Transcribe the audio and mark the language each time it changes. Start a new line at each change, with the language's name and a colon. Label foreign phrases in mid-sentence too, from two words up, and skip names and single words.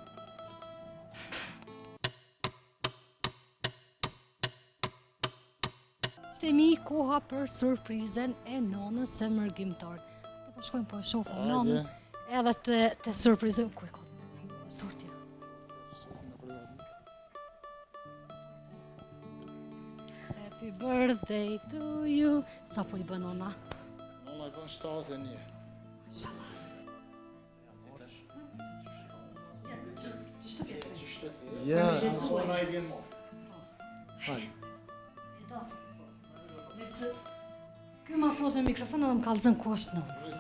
Albanian: Shtemi koha për surprizën e nonës së mërgjimtar. Të po shkojmë po e shohim nonën edhe të surprizojmë. Ku e ka? Tortja.
English: Happy birthday to you.
Albanian: Sa po i bën nona? Nona i bën 71. Ja, sona i vjen mo. Ky ma fut me mikrofon edhe më kallëzën kusht në.